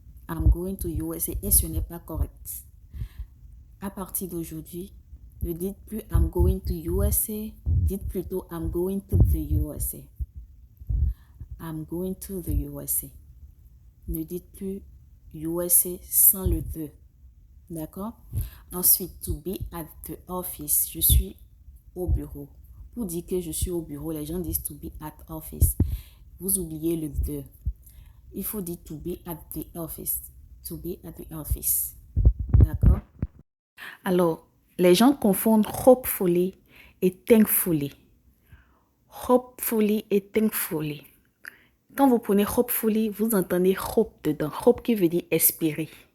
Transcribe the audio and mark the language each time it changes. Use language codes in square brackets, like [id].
[en] I'm going to USA [fr] et ce n'est pas correct. À partir d'aujourd'hui, ne dites plus [en] I'm going to USA, [fr] dites plutôt [en] I'm going to the USA. I'm going to the USA. [fr] Ne dites plus USA sans le the. D'accord? Ensuite, [en] to be at the office. [fr] Je suis au bureau. Pour dire que je suis au bureau, les gens disent [en] to be at office. [fr] Vous oubliez le the. Il faut dire [en] to be at the office. To be at the office. [fr] D'accord? Alors, les gens confondent hopefully et thankfully. Hopefully et thankfully. Quand vous prenez hopefully, vous entendez hope dedans. Hope qui veut dire espérer.